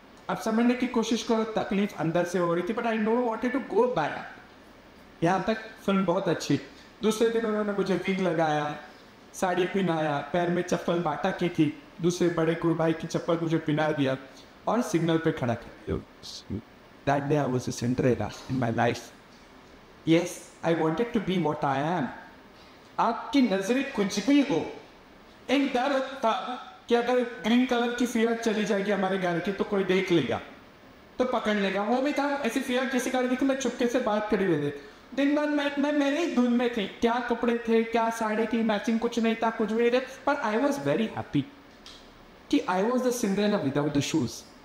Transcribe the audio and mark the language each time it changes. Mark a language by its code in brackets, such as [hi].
[hi] अब समझने की कोशिश करो, तकलीफ अंदर से हो रही थी, [en] But I don't want to go back. [hi] यहाँ तक फिल्म बहुत अच्छी। दूसरे दिन उन्होंने मुझे विग लगाया, साड़ी पहनाया, पैर में चप्पल बाटा की थी, दूसरे बड़े गुरु भाई की चप्पल मुझे पहना दिया और सिग्नल पे खड़ा कर। [en] That day I was a Cinderella in my life. Yes, I wanted to be what I am. [hi] आपकी नजरें कुछ भी हो, एक डर था कि अगर ग्रीन कलर की फियर चली जाएगी हमारे घर की तो कोई देख लेगा, तो पकड़ लेगा। वो भी था, ऐसी फियर किसी का देखो, मैं चुपके से बात कर रही थी। दिन भर मैं मेरे ही धुन में थी, क्या कपड़े थे, क्या साड़ी थी, मैचिंग कुछ नहीं था, कुछ भी नहीं था, पर [en] I was very happy [hi] कि [en] I was the Cinderella without the shoes.